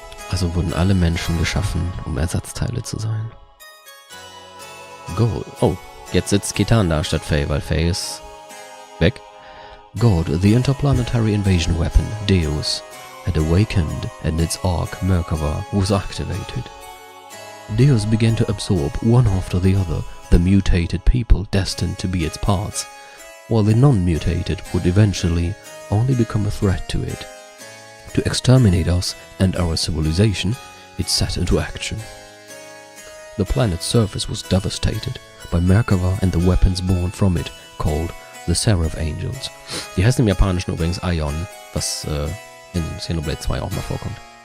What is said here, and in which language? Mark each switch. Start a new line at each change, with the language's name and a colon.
German: Also wurden alle Menschen geschaffen, um Ersatzteile zu sein. Gold. Oh, jetzt sitzt Kitan da statt Faye, weil Faye ist weg.
English: God, the interplanetary invasion weapon, Deus, had awakened and its arc, Merkava, was activated. Deus began to absorb, one after the other, the mutated people destined to be its parts, while the non-mutated would eventually only become a threat to it. To exterminate us and our civilization, it set into action. The planet's surface was devastated by Merkava and the weapons born from it, called the Seraph Angels.
German: Die heißen im Japanischen übrigens Ion, was in Xenoblade 2 auch mal vorkommt.